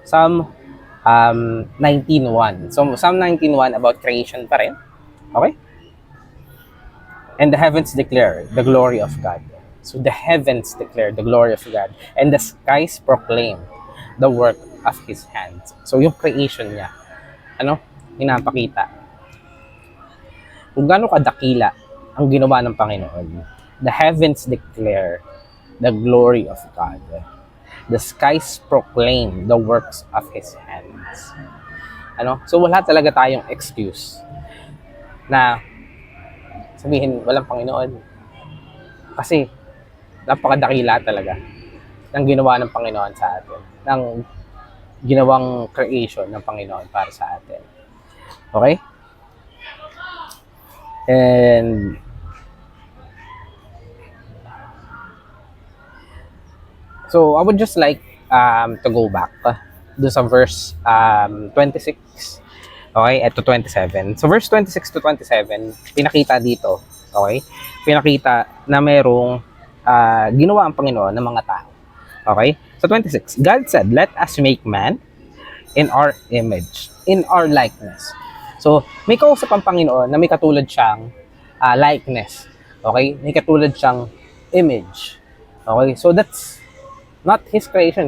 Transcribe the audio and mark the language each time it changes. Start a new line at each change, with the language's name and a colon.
English: Psalm 19:1. So Psalm 19:1 about creation
Filipino: pa rin.
English: Okay? And the heavens declare the glory of God. So the heavens declare the glory of God. And the skies proclaim the work of His hands.
Filipino: So yung creation niya, ano? Pinapakita. Kung gaano kadakila ang ginawa ng Panginoon.
English: The heavens declare the glory of God. The skies proclaim the works of His hands.
Filipino: Ano? So wala talaga tayong excuse na sabihin walang Panginoon. Kasi napakadakila talaga ng ginawa ng Panginoon sa atin. Ng ginawang creation ng Panginoon para sa atin.
English: Okay? And so, I would just like to go back
Filipino: do sa
English: verse 26. Okay, at to 27. So, verse 26 to 27,
Filipino: pinakita dito,
English: okay?
Filipino: Pinakita na merong ginawa ang Panginoon ng mga tao.
English: Okay? So, 26. God said, let us make man in our image, in our likeness.
Filipino: So, may kausap ang Panginoon na may katulad siyang likeness. Okay? May katulad siyang image. Okay?
English: So, that's not His creation.